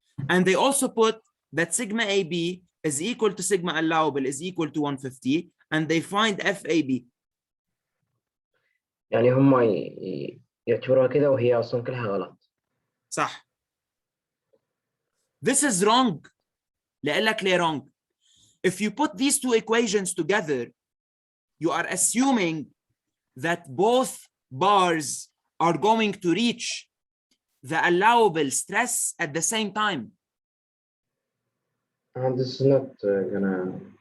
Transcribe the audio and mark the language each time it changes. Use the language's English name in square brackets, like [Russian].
[English] And they also put that sigma AB is equal to sigma allowable is equal to 150 and they find FAB. [Arabic] يعني هم يعتبروها كذا وهي أصلا كلها غلط. صح. [English] This is wrong. [Arabic] لأقلك ليه wrong. [English] If you put these two equations together, you are assuming that both bars are going to reach the allowable stress at the same time. And this is not gonna.